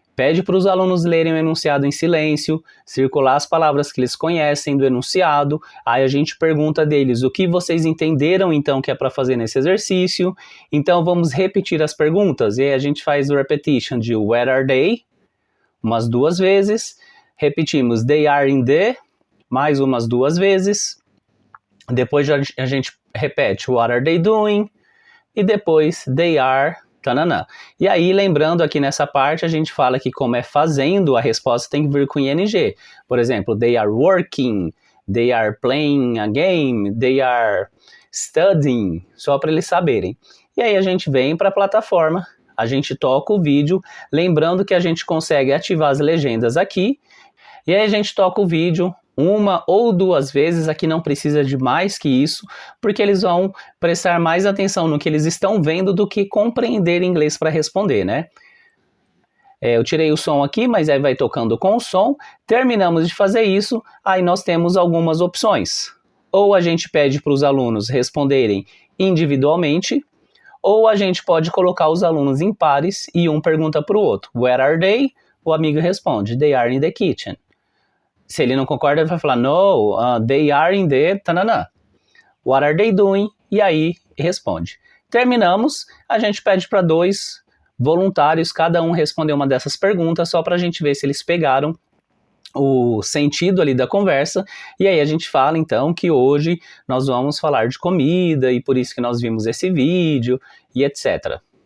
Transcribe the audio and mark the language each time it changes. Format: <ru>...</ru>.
<pt>Pede para os alunos lerem o enunciado em silêncio, circular as palavras que eles conhecem do enunciado, aí a gente pergunta deles o que vocês entenderam então que é para fazer nesse exercício, então vamos repetir as perguntas, e aí a gente faz o repetition de</pt> <en>where are they,</en> <pt>umas 2 vezes, repetimos</pt> <en>they are in the,</en> <pt>mais umas 2 vezes, depois a gente repete</pt> <en>what are they doing,</en> <pt>e depois</pt> <en>they are tananã.</en> <pt>E aí, lembrando aqui nessa parte, a gente fala que como é fazendo, a resposta tem que vir com ing. Por exemplo,</pt> <en>they are working, they are playing a game, they are studying,</en> <pt>só para eles saberem. E aí a gente vem para a plataforma, a gente toca o vídeo, lembrando que a gente consegue ativar as legendas aqui, e aí a gente toca o vídeo 1 ou 2 vezes, aqui não precisa de mais que isso, porque eles vão prestar mais atenção no que eles estão vendo do que compreender inglês para responder, né? Eu tirei o som aqui, mas aí vai tocando com o som. Terminamos de fazer isso, aí nós temos algumas opções. Ou a gente pede para os alunos responderem individualmente, ou a gente pode colocar os alunos em pares e um pergunta para o outro.</pt> <en>Where are they?</en> <pt>O amigo responde,</pt> <en>they are in the kitchen.</en> <pt>Se ele não concorda, ele vai falar,</pt> <en>no, they are in the tanana. What are they doing?</en> <pt>E aí responde. Terminamos, a gente pede para 2 voluntários, cada um responder uma dessas perguntas, só para a gente ver se eles pegaram o sentido ali da conversa, e aí a gente fala então que hoje nós vamos falar de comida, e por isso que nós vimos esse vídeo, e etc.</pt>